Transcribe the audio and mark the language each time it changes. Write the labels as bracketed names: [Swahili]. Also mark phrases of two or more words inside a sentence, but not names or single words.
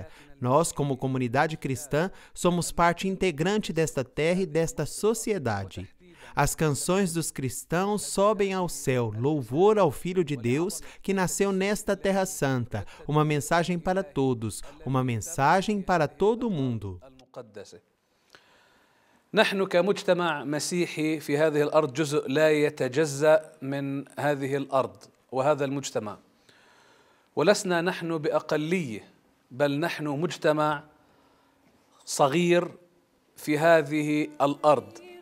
[Portuguese] Nós, como comunidade cristã, somos parte integrante desta terra e desta sociedade. As canções dos cristãos sobem ao céu, louvor ao Filho de Deus que nasceu nesta Terra Santa. Uma mensagem para todos, uma mensagem para todo o mundo. [Arabic] نحن كمجتمع مسيحي في هذه الأرض جزء لا يتجزأ من هذه الأرض وهذا المجتمع، ولسنا نحن بأقلية، بل نحن مجتمع صغير في هذه الأرض.